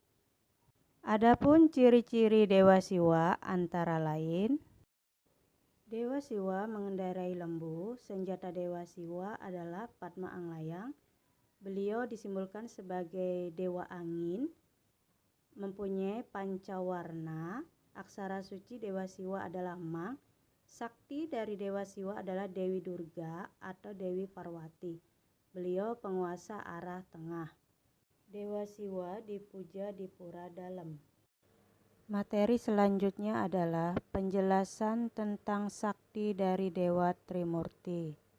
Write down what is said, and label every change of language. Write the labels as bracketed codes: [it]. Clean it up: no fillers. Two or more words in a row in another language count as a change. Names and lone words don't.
[id] Adapun ciri-ciri Dewa Siwa antara lain: Dewa Siwa mengendarai lembu. Senjata Dewa Siwa adalah Padma Anglayang. Beliau disimbolkan sebagai Dewa Angin, mempunyai pancawarna. Aksara suci Dewa Siwa adalah Mang. Sakti dari Dewa Siwa adalah Dewi Durga atau Dewi Parwati. Beliau penguasa arah tengah. Dewa Siwa dipuja di pura dalam. Materi selanjutnya adalah penjelasan tentang sakti dari Dewa Trimurti.